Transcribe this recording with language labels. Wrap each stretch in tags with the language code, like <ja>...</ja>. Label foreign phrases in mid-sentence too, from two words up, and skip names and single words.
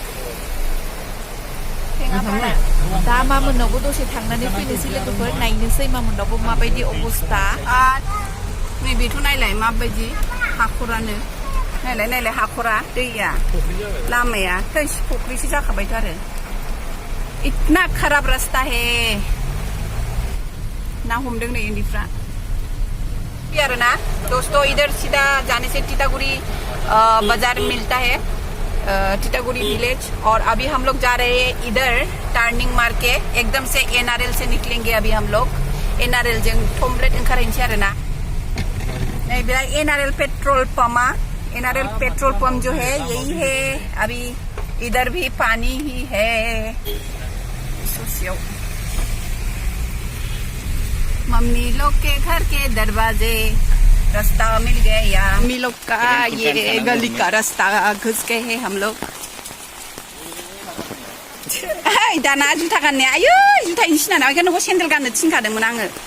<brx>दा मामोननावबो दसे थांनानै फैनोसै लोगोफोर नायनोसै मामोननावबो माबायदि अबस्था नैबेथ' नायलाय माबायदि हाखरानो नायलाय नायलाय हाखरा दैया लामाया थैस फुख्रिसो जाखाबायथ' आरो</brx> <hi>इतना खराब रास्ता है</hi> <brx>ना हमदों नै उन्दैफ्रा आरो ना</brx> <hi>दोस्तों इधर सीधा जाने से टीटागुड़ी बाजार मिलता है टीटागुड़ी विलेज और अभी हम लोग जा रहे हैं इधर टर्निंग मार के एकदम से एनआरएल से निकलेंगे अभी हम लोग एनआरएल</hi> <brx>जों थमब्लेट ओंखारहैनोसै आरो ना नै बेहाय</brx> <hi>एनआरएल</hi> <en>petrol pump</en> <hi>एनआरएल</hi> <en>petrol pump</en> <hi>जो है यही है अभी इधर भी पानी ही है मम्मी लोग के घर के दरवाजे रास्ता मिल गया मम्मी लोग का ये गली का रास्ता घुस गए हैं हम लोग</hi> <brx>दाना जुथा गाननाया आयु जुथानि सिनाना बेखायनो सेन्देल गाननो थिनखादोंमोन आङो</brx>